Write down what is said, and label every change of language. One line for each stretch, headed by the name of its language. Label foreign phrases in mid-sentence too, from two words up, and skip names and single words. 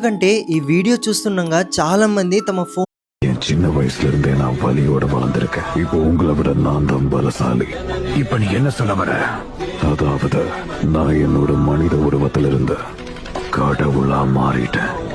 Telugu: ఎందుకంటే ఈ వీడియో చూస్తుండగా చాలా మంది తమ ఫోన్
Tamil: என் சின்ன வயசுல இருந்தே நான் வலியோட வளர்ந்திருக்கேன். இப்போ உங்களை விட நான் தான் பலசாலி. இப்ப நீ என்ன சொல்ல வர? அதாவது நான் என்னோட மனித உருவத்தில் இருந்த கடவுளா மாறிட்டேன்.